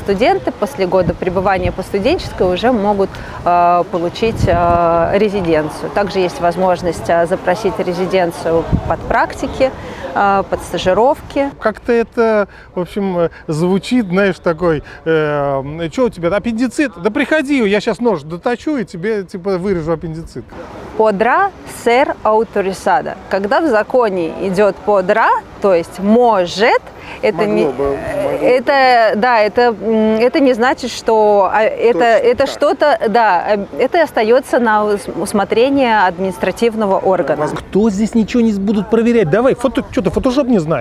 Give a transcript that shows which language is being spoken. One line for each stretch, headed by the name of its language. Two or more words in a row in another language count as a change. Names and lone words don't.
Russian: студенты после года пребывания по студенческой уже могут получить резиденцию. Также есть возможность запросить резиденцию под практики, под стажировки. Как-то это, в общем, звучит, знаешь, такой, что у тебя, аппендицит? Да приходи, я сейчас нож доточу и тебе, типа, вырежу аппендицит.
Spanish: Podrá ser autorizada.
Russian: Когда в законе идет podrá, то есть может, это не значит, что это что-то, да, это остается на усмотрение административного органа. Кто здесь ничего не будут проверять? Давай, что ты фотошоп не знаешь?